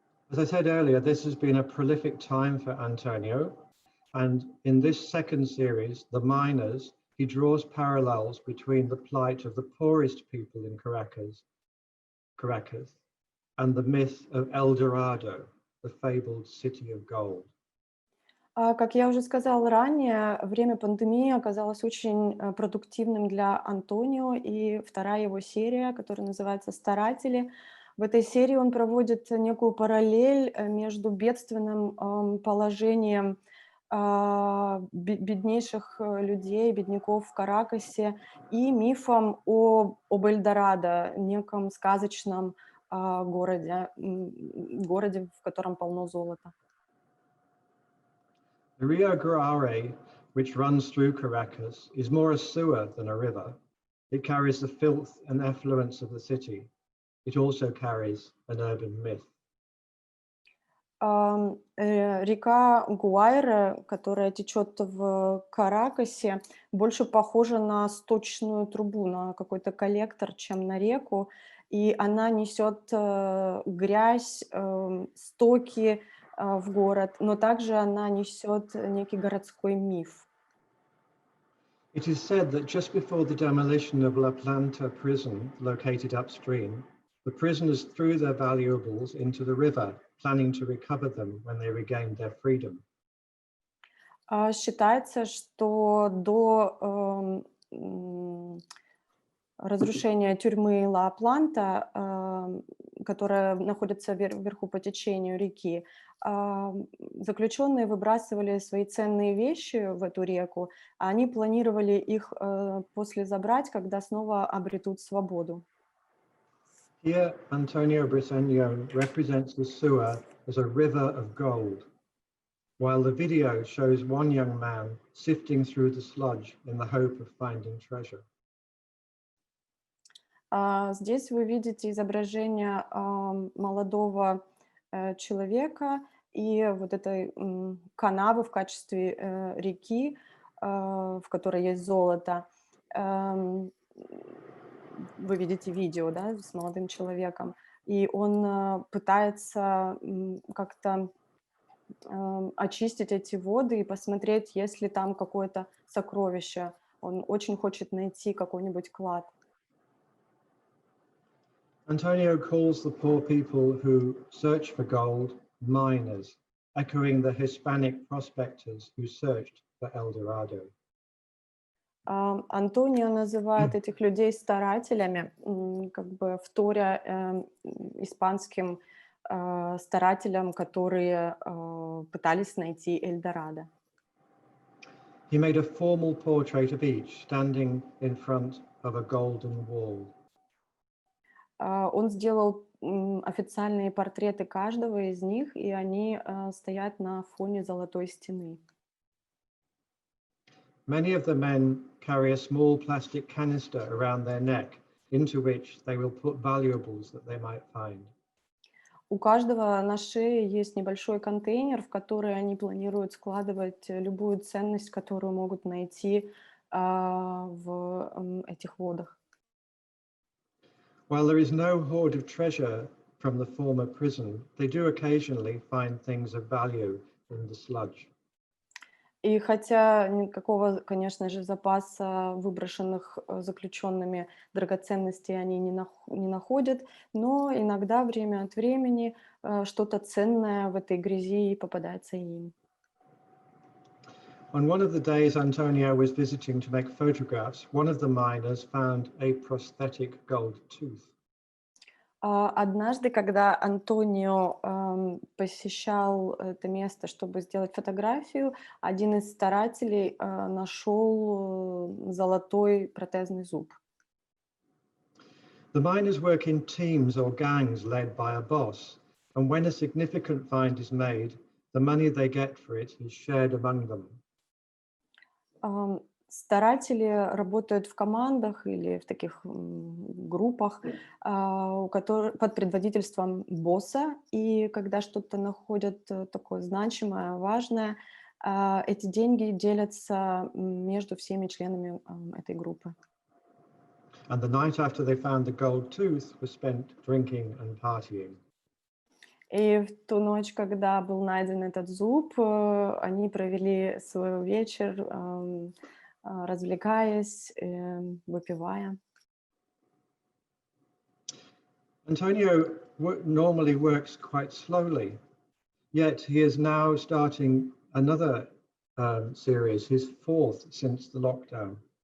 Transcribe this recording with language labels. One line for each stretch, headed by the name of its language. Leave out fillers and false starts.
English: As I said earlier, this has been a prolific time for Antonio, and in this second series, The Miners, he draws parallels between the plight of the poorest people in Caracas, and the myth of El Dorado, the fabled city of gold.
Russian: Как я уже сказала ранее, время пандемии оказалось очень продуктивным для Антонио, и вторая его серия, которая называется «Старатели». В этой серии он проводит некую параллель между бедственным положением беднейших людей, бедняков в Каракасе, и мифом об Эльдорадо, неком сказочном городе, в котором полно золота.
English: The Rio Guare, which runs through Caracas, is more a sewer than a river. It carries the filth and effluence of the city. It also carries an urban myth.
Russian: Река Гуайра, которая течет в Каракасе, больше похожа на сточную трубу, на какой-то коллектор, чем на реку, и она несет грязь, стоки в город, но также она несет некий городской миф.
English: It is said that just before the demolition of La Planta prison, located upstream, the prisoners threw their valuables into the river, planning to recover them when they regained their freedom.
Russian: Считается, что до разрушения тюрьмы Ла-Планта, которая находится вверху по течению реки, заключенные выбрасывали свои ценные вещи в эту реку, а они планировали их после забрать, когда снова обретут свободу.
English: Here, Antonio Briceno represents the sewer as a river of gold, while the video shows one young man sifting through the sludge in the hope of finding treasure.
Russian: Здесь вы видите изображение молодого человека и вот этой канавы в качестве реки, в которой есть золото. Вы видите видео, да, с молодым человеком, и он пытается как-то очистить эти воды и посмотреть, есть ли там какое-то сокровище. Он очень хочет найти какой-нибудь клад.
English: Antonio calls the poor people who search for gold miners, echoing the Hispanic prospectors who searched for El Dorado.
Russian: Антонио называет этих людей старателями, как бы вторя испанским старателям, которые пытались найти Эльдорадо.
English: He made a formal portrait of each standing in front of a golden wall.
Russian: Он сделал официальные портреты каждого из них, и они стоят на фоне золотой стены.
English: Many of the men carry a small plastic canister around their neck, into which they will put valuables that they might find.
Russian: У каждого на шее есть небольшой контейнер, в который они планируют складывать любую ценность, которую могут найти в этих водах.
English: While there is no hoard of treasure from the former prison, they do occasionally find things of value in the sludge.
Russian: И хотя никакого, конечно же, запаса выброшенных заключенными драгоценностей они не находят, но иногда время от времени что-то ценное в этой грязи попадается им.
English: On one of the days Antonio was visiting to make photographs, one of the miners found a prosthetic gold tooth.
Russian: Однажды, когда Антонио посещал это место, чтобы сделать фотографию, один из старателей нашел золотой протезный зуб.
English: The miners work in teams or gangs led by a boss, and when a significant find is made, the money they get for it is shared among them.
Russian: Старатели работают в командах или в таких группах, под предводительством босса, и когда что-то находят такое значимое, важное, эти деньги делятся между всеми членами этой группы.
English: And the night after they found the gold tooth was spent drinking and partying.
Russian: И в ту ночь, когда был найден этот зуб, они провели свой вечер, развлекаясь, выпивая.
English: Antonio normally works quite slowly, yet he is now starting another series, his fourth since the lockdown.